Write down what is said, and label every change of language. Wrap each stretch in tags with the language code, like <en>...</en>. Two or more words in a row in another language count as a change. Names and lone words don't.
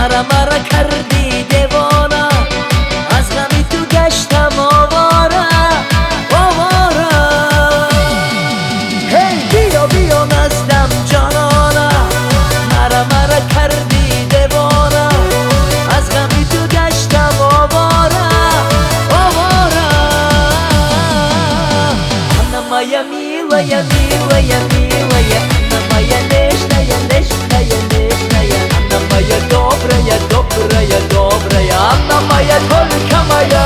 <fa>مرا کردی دیوانه، از غمی تو گشتم آواره آواره. هی بیا بیا نزدم جانانه، مرا کردی دیوانه، از غمی تو گشتم آواره آواره.</fa> <ru>Она моя милая, милая, милая, она моя нежная, нежная, нежная, она моя добрая, добрая, добрая, она моя только моя.</ru>